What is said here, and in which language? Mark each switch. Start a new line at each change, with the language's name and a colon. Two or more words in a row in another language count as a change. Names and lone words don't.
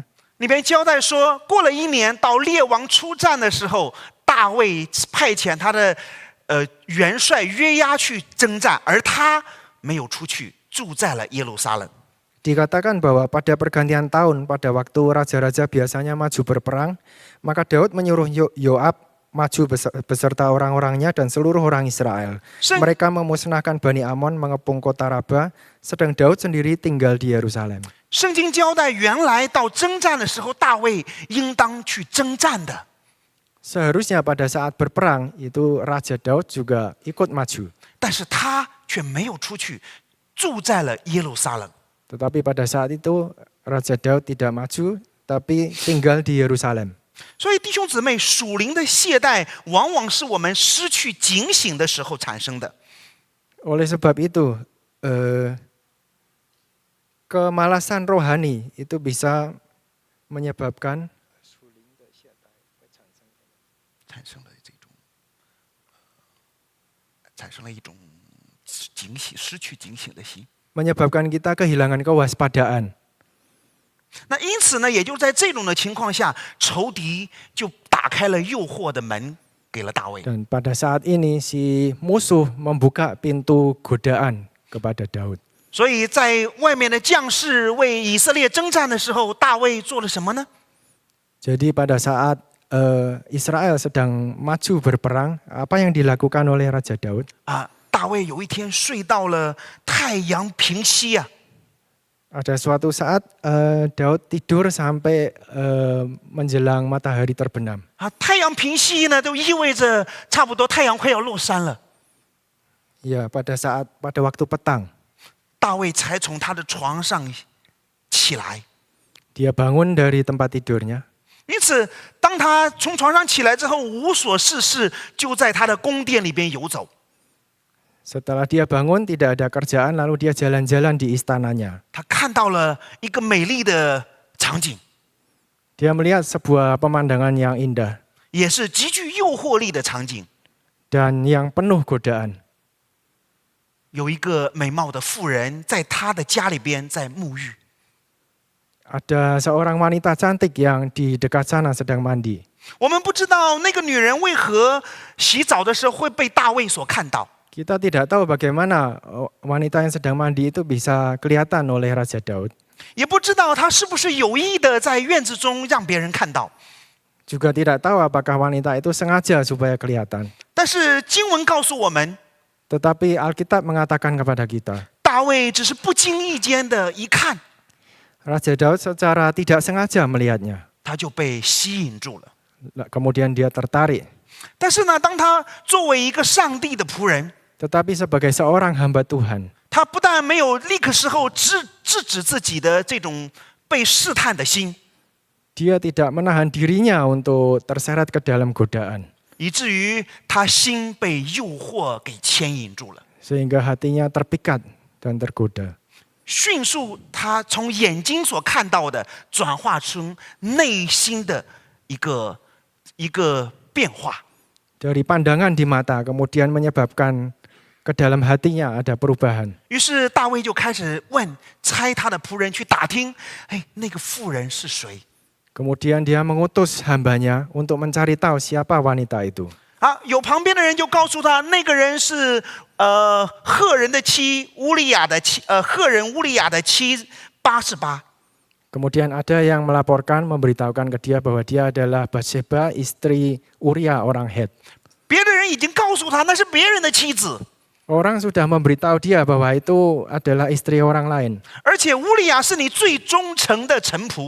Chinese: 里边交代说，过了1年，到列王出战的时候，大卫派遣他的元帅约押去征战，而他没有出去，住在了耶路撒冷。
Indonesian: Dikatakan bahwa pada pergantian tahun, pada waktu raja-raja biasanya maju berperang, maka Daud menyuruh Yoab maju beserta orang-orangnya dan seluruh orang Israel. Mereka memusnahkan Bani Amon, mengepung kota Raba, sedang Daud sendiri tinggal di Yerusalem.
Chinese: 圣经交代，原来到征战的时候，大卫应当去征战的。
Indonesian: Seharusnya pada saat berperang itu Raja Daud juga ikut maju.
Chinese: 但是他却没有出去，住在了耶路撒冷。
Indonesian: Tetapi pada saat itu Raja Daud tidak maju, tapi tinggal di Yerusalem.
Chinese: 所以弟兄姊妹，属灵的懈怠往往是我们失去警醒的时候产生的。
Indonesian: Oleh sebab itu, kemalasan rohani itu bisa menyebabkan
Chinese: 产生了一种警醒，失去警醒的心。
Indonesian: menyebabkan kita kehilangan kewaspadaan.
Chinese: 那因此呢，也就在这种的情况下，仇敌就打开了诱惑的门给了大卫。
Indonesian: Dan pada saat ini si musuh membuka pintu godaan kepada Daud.
Chinese: 所以在外面的将士为以色列征战的时候，大卫做了什么呢？
Indonesian: Jadi pada saat Israel sedang maju berperang, apa yang dilakukan oleh Raja Daud?
Chinese: 大卫有一天睡到了太阳平西啊。
Indonesian: Ada suatu saat Daud tidur sampai menjelang matahari terbenam.
Chinese: 太阳平西呢，就意味着差不多太阳快要落山了。
Indonesian: Ya, pada waktu petang,
Chinese: 大卫才从他的床上起来。
Indonesian: dia bangun dari tempat tidurnya.
Chinese: 因此，当他从床上起来之后，无所事事，就在他的宫殿里边游走。
Indonesian: Setelah dia bangun tidak ada kerjaan, lalu dia jalan-jalan di istananya.
Chinese: 他看到了一个美丽的场景，
Indonesian: Dia melihat sebuah pemandangan yang indah
Chinese: 也是极具诱惑力的场景。
Indonesian: dan yang penuh godaan.
Chinese: 有一个美貌的妇人在他的家里边在沐浴。
Indonesian: Ada seorang wanita cantik yang di dekat sana sedang mandi.
Chinese: 我们不知道那个女人为何洗澡的时候会被大卫所看到。
Indonesian: Kita tidak tahu bagaimana wanita yang sedang mandi itu bisa kelihatan oleh Raja Daud.
Chinese: 也不知道她是不是有意的在院子中让别人看到。
Indonesian: Juga tidak tahu apakah wanita itu sengaja supaya kelihatan.
Chinese: 但是经文告诉我们，
Indonesian: Tetapi Alkitab mengatakan kepada kita,
Chinese: 大卫只是不经意间的一看，
Indonesian: Raja Daud secara tidak sengaja melihatnya.
Chinese: 他就被吸引住了。
Indonesian: Kemudian dia tertarik.
Chinese: 但是呢，当他作为一个上帝的仆人，
Indonesian: Tetapi sebagai seorang hamba Tuhan,
Chinese: 他不但没有立刻时候制止自己的这种被试探的心，
Indonesian: dia tidak menahan dirinya untuk terseret ke dalam godaan.
Chinese: 以至于他心被诱惑给牵引住了。
Indonesian: Sehingga hatinya terpikat dan tergoda.
Chinese: 迅速，他从眼睛所看到的转化成内心的一个变化。
Indonesian: Dari pandangan di mata kemudian menyebabkan ke dalam hatinya ada perubahan.
Chinese: 于是大卫就开始差他的仆人去打听，那个妇人是谁？
Indonesian: Kemudian dia mengutus hambanya untuk mencari tahu siapa wanita itu.
Chinese: 有旁边的人就告诉他，那个人是赫人的妻乌利亚的妻，赫人乌利亚的妻巴士巴。
Indonesian: Kemudian ada yang melaporkan, memberitahukan ke dia bahwa dia adalah Batseba, istri Uria orang Het.
Chinese: 别的人已经告诉他那是别人的妻子，
Indonesian: Orang sudah memberitahu dia bahwa itu adalah istri orang lain.
Chinese: 而且乌利亚是你最忠诚的臣仆。